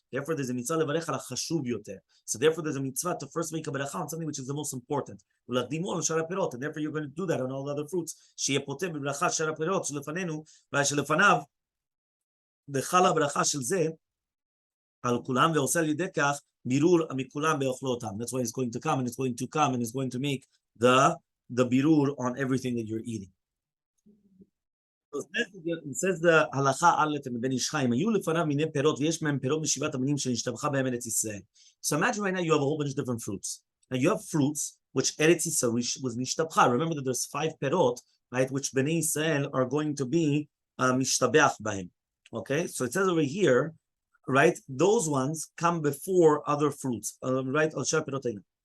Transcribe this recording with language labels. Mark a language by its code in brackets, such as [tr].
[en] Therefore there's a mitzvah levarech al ha'chashuv yoter. So therefore there's a mitzvah to first make a beracha on something which is the most important. And therefore you're going to do that on all the other fruits. [he] שיהיה פוטר בברכה שאר הפירות שלפנינו, ושלפניו, וחל הברכה של זה, על כולם ועושה על ידי כך, בירור מכולם באוכלו אותם. [en] That's why it's going to come, and it's going to come, and it's going to make the birur on everything that you're eating. [he] It says the הלכה א' מבן איש חיים, היו לפניו מיני פירות, ויש מהם פירות משבעת המינים שנשתבחה בהם ארץ ישראל. [en] So imagine right now you have a whole bunch of different fruits. Now you have fruits which Eretz Yisrael was nishtabcha. Remember that there's 5 perot, right, which Bnei Israel are going to be mishtabeach b'hem. Okay, so it says over here, right, those ones come before other fruits, right? Al shar perot hainu.